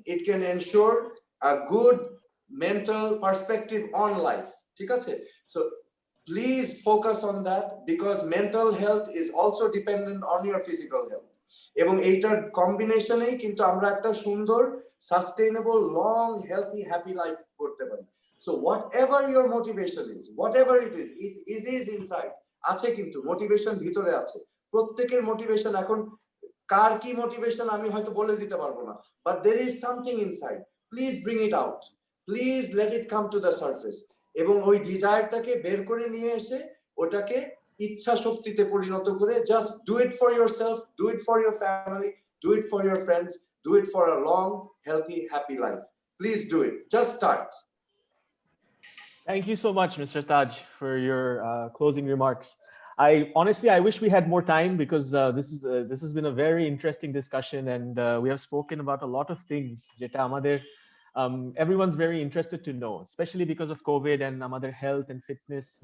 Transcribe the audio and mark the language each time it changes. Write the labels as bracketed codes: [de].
[en] It can ensure a good mental perspective on life. [bn] ঠিক আছে? [en] So please focus on that, because mental health is also dependent on your physical health. [bn] এবং এইটার কম্বিনেশনেই কিন্তু আমরা একটা সুন্দর sustainable long healthy happy life করতে পারি। [en] so whatever your motivation is, whatever it is inside, [bn] আছে কিন্তু মোটিভেশন ভিতরে আছে। প্রত্যেকের মোটিভেশন, এখন কার কি মোটিভেশন আমি হয়তো বলে দিতে পারবো না, [en] But there is something inside. Please bring it out, please let it come to the surface, [bn] এবং ওই ডিজায়ারটাকে বের করে নিয়ে এসে ওটাকে ইচ্ছা শক্তিতে পরিণত করে [en] Just do it for yourself, do it for your family, do it for your friends, do it for a long healthy happy life. Please do it, just start. Thank you so much, Mr. Taj, for your closing remarks. I wish we had more time, because this has been a very interesting discussion, and we have spoken about a lot of things [bn] jeta amader [en] everyone's very interested to know, especially because of COVID and amader health and fitness.